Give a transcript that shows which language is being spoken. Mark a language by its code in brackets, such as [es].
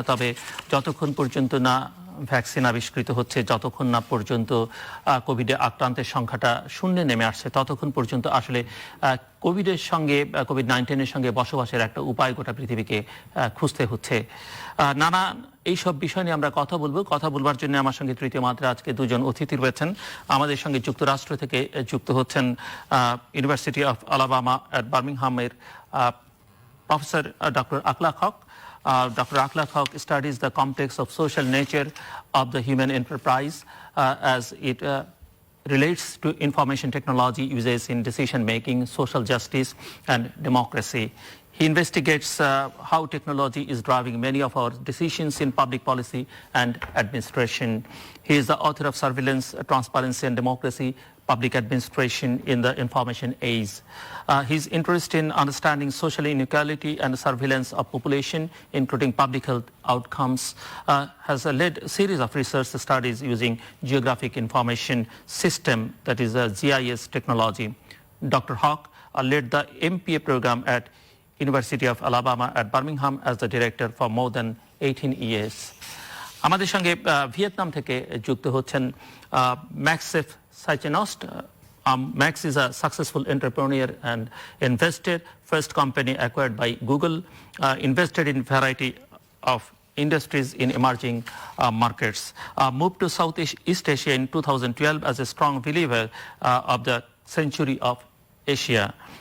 [bn] তবে যতক্ষণ পর্যন্ত না ভ্যাকসিন আবিষ্কৃত হচ্ছে, যতক্ষণ না পর্যন্ত কোভিডে আক্রান্তের সংখ্যাটা শূন্যে নেমে আসছে, ততক্ষণ পর্যন্ত আসলে কোভিড-19 সঙ্গে বসবাসের একটা উপায় গোটা পৃথিবীকে খুঁজতে হচ্ছে। নানা এইসব বিষয় নিয়ে আমরা কথা বলবার জন্য আমার সঙ্গে তৃতীয় মাত্রা আজকে দুজন অতিথি রয়েছেন। আমাদের সঙ্গে যুক্তরাষ্ট্র থেকে যুক্ত হচ্ছেন university of Alabama at বার্মিংহামের professor doctor Akhlaque Haque. [en] Dr. Akhlaque Haque studies the complex of social nature of the human enterprise as it relates to information technology uses in decision making, social justice and democracy. He investigates how technology is driving many of our decisions in public policy and administration. He is the author of Surveillance, Transparency and Democracy, Public Administration in the Information Age. His interest in understanding social inequality and surveillance of population, including public health outcomes, has led a series of research studies using geographic information system, that is GIS technology. Dr. Haque led the MPA program at University of Alabama at Birmingham as the director for more than 18 years. [bn] আমাদের সঙ্গে Vietnam থেকে যুক্ত হচ্ছেন MagSafe Scheichenost. [en] Max is a successful entrepreneur and investor. First company acquired by Google, invested in variety of industries in emerging markets. Moved to Southeast Asia in 2012 as a strong believer of the century of Asia.